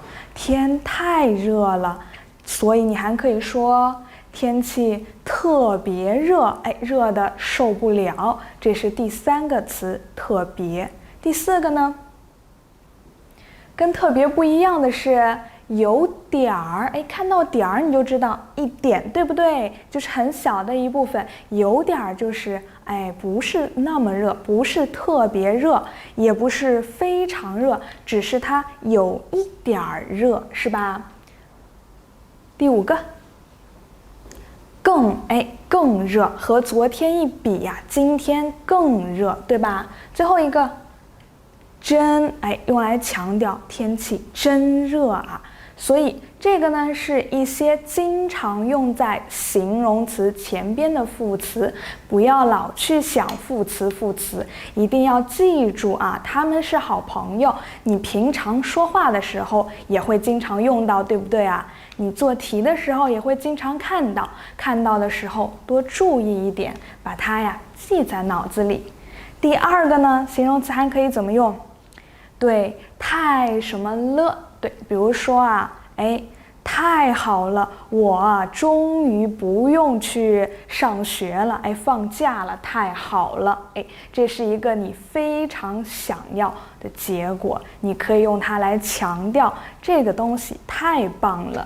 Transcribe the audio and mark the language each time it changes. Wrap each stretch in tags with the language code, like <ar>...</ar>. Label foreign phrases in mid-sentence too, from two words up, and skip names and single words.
<zh>天太熱了，所以你還可以說天氣特別熱，熱得受不了，這是第3個詞，特別。第4個呢？跟特別不一樣的是有點兒，看到點兒你就知道一點，對不對？就是很小的一部分。有點兒就是不是那麼熱，不是特別熱，也不是非常熱，只是它有一點兒熱，是吧？第5個，更熱，和昨天一比呀，今天更熱，對吧？最後一個。真，用來強調天氣真热啊。所以這個呢是一些經常用在形容詞前邊的副詞，不要老去想副詞，一定要記住啊，他們是好朋友。你平常說話的時候也會經常用到，對不對啊？你做題的時候也會經常看到，看到的時候多注意一點，把它呀記在腦子裡。第2個呢，形容詞還可以怎麼用？對，太什麼了？對，比如說啊，太好了，我終於不用去上學了，放假了，太好了，這是一個你非常想要的結果，你可以用它來強調這個東西太棒了。</zh>